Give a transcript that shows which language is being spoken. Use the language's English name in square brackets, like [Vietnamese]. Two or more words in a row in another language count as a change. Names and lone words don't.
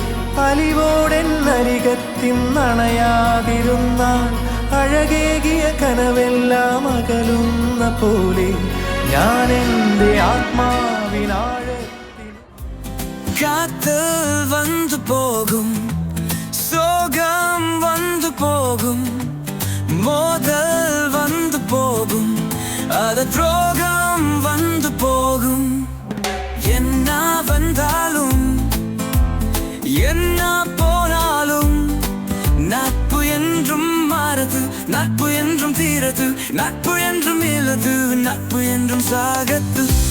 [Malayalam] അലിവോടെന്നരികത്തിന്നണയാതിരുന്നാൽ അഴകേകിയ കനവെല്ലാം അകലുന്ന പോലെ ഞാൻ എൻ്റെ ആത്മാവിനാഴത്തിൽ [Tamil] காதல் வந்து போகும் சோகம் வந்து போகும் மோதல் வந்து போகும் அது துரோகம் வந்து போகும். என்ன வந்தாலும் என்ன போனாலும் நட்பு என்றும் மாறது, நட்பு என்றும் தீரது, நட்பு என்றும் இலது, நட்பு என்றும் சாகத்து.